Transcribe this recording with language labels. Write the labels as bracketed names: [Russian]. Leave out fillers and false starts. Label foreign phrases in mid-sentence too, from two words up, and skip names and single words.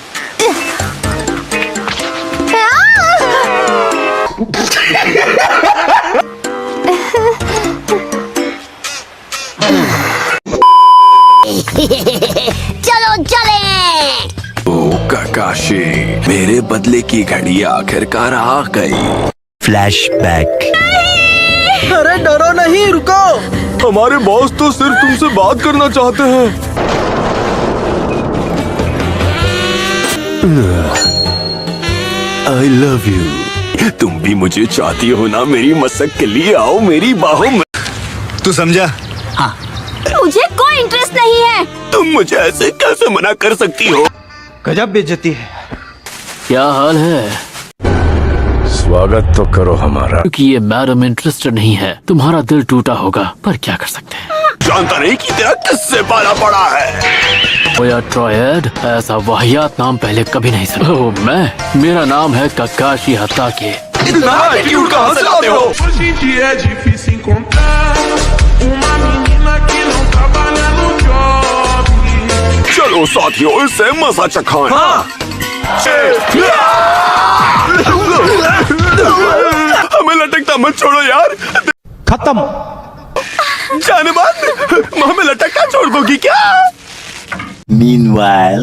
[Hindi] चलो चले। ओ काकाशी, मेरे बदले की घड़ी आखिरकार आ गई। [English] Flashback. [Hindi] अरे डरो नहीं, रुको। हमारे बॉस तो सिर्फ तुमसे बात करना चाहते हैं। [English] I love you. [Hindi] तुम भी मुझे चाहती हो ना? मेरी मसक के लिए आओ मेरी बाहों में। तू समझा? मुझे कोई इंटरेस्ट नहीं है। तुम मुझे ऐसे कैसे मना कर सकती हो? गजब बेइज्जती है। क्या हाल है? स्वागत तो करो हमारा। क्योंकि ये [English] madam interested [Hindi] नहीं है, तुम्हारा दिल टूटा होगा, पर क्या कर सकते हैं। जानता नहीं कि तेरा किससे पाला पड़ा है। ओया ट्रायड, ऐसा वाहियात नाम पहले कभी नहीं सुना। ओह मेरा नाम है काकाशी हताके। इतना एटीट्यूड कहाँ से लाते हो? [Portuguese] Hoje em dia é difícil encontrar uma menina que não trabalha no job. [Hindi] चलो साथियों, इससे मजा चखाएं। हमें लटकता मत छोड़ो यार। खत्म। जाने बाद हमें लटकता छोड़ दोगी क्या? [English] Meanwhile.